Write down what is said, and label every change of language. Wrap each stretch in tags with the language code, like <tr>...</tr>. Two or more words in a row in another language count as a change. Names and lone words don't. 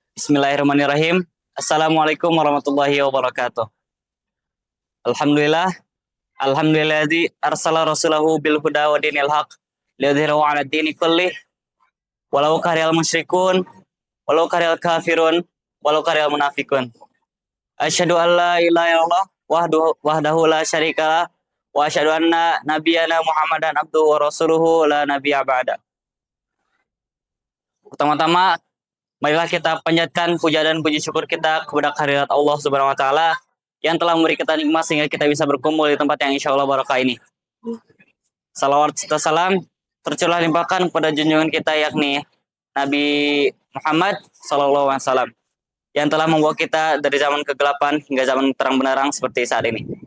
<ar>بسم الله الرحمن الرحيم. السلام عليكم ورحمة الله وبركاته. الحمد لله. الحمد لله الذي أرسل رسوله بالهدى ودين الحق ليظهره على الدين كله ولو كره المشركون ولو كره الكافرون ولو كره المنافقون. أشهد أن لا إله إلا الله وحده لا شريك له وأشهد أن نبينا محمدا عبده ورسوله لا نبي بعد.</ar> <id>Pertama-tama, marilah kita panjatkan puja dan puji syukur kita kepada kehadirat Allah</id> <ar>سبحانه وتعالى</ar> <id>yang telah memberi kita nikmat sehingga kita bisa berkumpul di tempat yang insyaallah barakah ini. Salawat serta salam tercurah limpahkan kepada junjungan kita yakni Nabi Muhammad</id> <ar>صلى الله عليه وسلم</ar> <id>yang telah membawa kita dari zaman kegelapan hingga zaman terang benderang seperti saat ini.</id>